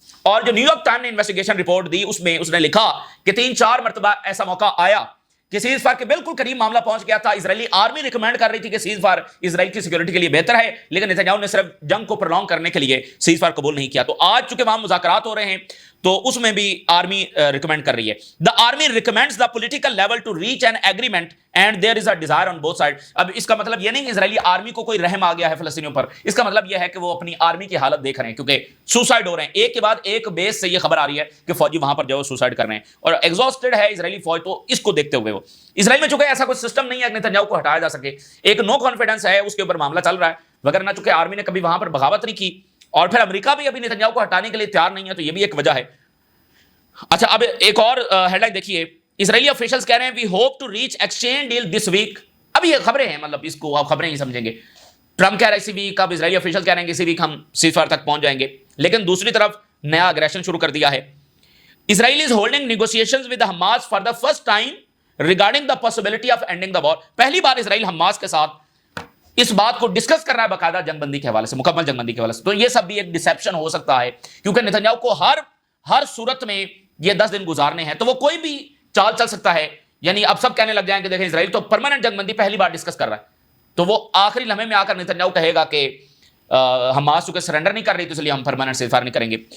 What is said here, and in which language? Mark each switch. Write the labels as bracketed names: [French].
[Urdu] اور جو new York time نے انویسٹیگیشن رپورٹ دی اس میں اس نے لکھا کہ 3-4 مرتبہ ایسا موقع آیا کہ سیز فائر کے بالکل قریب معاملہ پہنچ گیا تھا. اسرائیلی آرمی ریکمینڈ کر رہی تھی کہ سیز فائر اسرائیل کی سیکورٹی کے لیے بہتر ہے، لیکن نتنیاہو نے صرف جنگ کو پرولونگ کرنے کے لیے سیز فائر قبول نہیں کیا. تو آج چونکہ وہاں مذاکرات ہو رہے ہیں تو اس میں بھی آرمی ریکمینڈ کر رہی ہے. [English] The army recommends the political level to reach an agreement and there is a desire on both side. [Urdu] اب اس کا مطلب یہ نہیں کہ اسرائیلی آرمی کو کوئی رحم آ گیا ہے فلسطینیوں پر، اس کا مطلب یہ ہے کہ وہ اپنی آرمی کی حالت دیکھ رہے ہیں کیونکہ سوسائڈ ہو رہے ہیں. ایک کے بعد ایک بیس سے یہ خبر آ رہی ہے کہ فوجی وہاں پر جو ہے سوسائڈ کر رہے ہیں اور ایگزاسٹڈ ہے اسرائیلی فوج. تو اس کو دیکھتے ہوئے وہ اسرائیل میں چونکہ ایسا کوئی سسٹم نہیں ہے کہ نتنیاہو کو ہٹایا جا سکے، ایک نو کانفیڈنس ہے اس کے اوپر معاملہ چل رہا ہے، وگرنہ چونکہ آرمی نے کبھی وہاں پر بغاوت نہیں کی اور پھر امریکہ بھی ابھی نتنیاہو کو ہٹانے کے لیے تیار نہیں ہے، تو یہ بھی ایک وجہ ہے. اچھا اب ایک اور ہیڈ لائن دیکھیے، اسرائیلی آفیشلز کہہ رہے ہیں [English] We hope to reach exchange deal this week. [Urdu] اب یہ خبریں ہیں، مطلب اس کو آپ خبریں ہی سمجھیں گے. ٹرمپ کہہ رہا ہے اسی ویک، اب اسرائیلی آفیشل کہہ رہے ہیں کہ اسی ویک ہم سیز فائر تک پہنچ جائیں گے. لیکن دوسری طرف نیا اگریشن شروع کر دیا ہے. [English] Israel is holding negotiations with Hamas for the first time regarding the possibility of ending the war. [Urdu] پہلی بار اسرائیل حماس کے ساتھ اس بات کو ڈسکس کر رہا ہے باقاعدہ جنگ بندی کے حوالے سے، مکمل جنگ بندی کے حوالے سے. تو یہ سب بھی ایک ڈسیپشن ہو سکتا ہے کیونکہ نتنیاہو کو ہر صورت میں یہ 10 دن گزارنے ہیں، تو وہ کوئی بھی چال چل سکتا ہے. یعنی اب سب کہنے لگ جائیں کہ دیکھیں اسرائیل تو پرماننٹ جنگ بندی پہلی بار ڈسکس کر رہا ہے، تو وہ آخری لمحے میں آ کر نتنیاہو کہے گا کہ حماس چونکہ سرنڈر نہیں کر رہی تو اس لیے ہم پرماننٹ سیز فائر نہیں کریں گے.